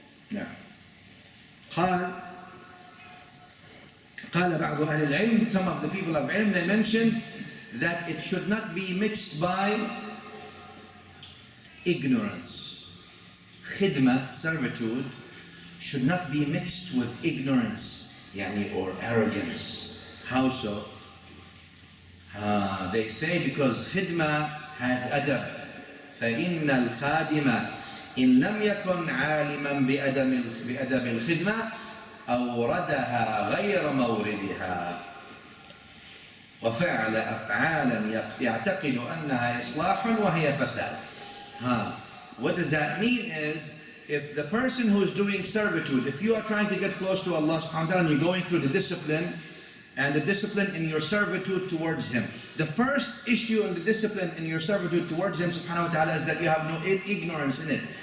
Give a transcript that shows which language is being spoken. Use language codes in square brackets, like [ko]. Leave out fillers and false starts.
[en] Now, [ar] قال بعض أهل العلم, [en] some of the people of ilm, they mentioned that it should not be mixed by ignorance. Khidmah, servitude, should not be mixed with ignorance, or arrogance. How so? They say because khidmah has adab. [ar] فإن الخادم إن لم يكن عالما بأدب الخدمة أوردها غير موردها وفعل أفعالا يعتقد أنها إصلاح وهي فساد. [en] What does that mean is, if the person who is doing servitude, if you are trying to get close to Allah subhanahu wa ta'ala and you're going through the discipline in your servitude towards Him, the first issue in the discipline in your servitude towards Him subhanahu wa ta'ala is that you have no ignorance in it.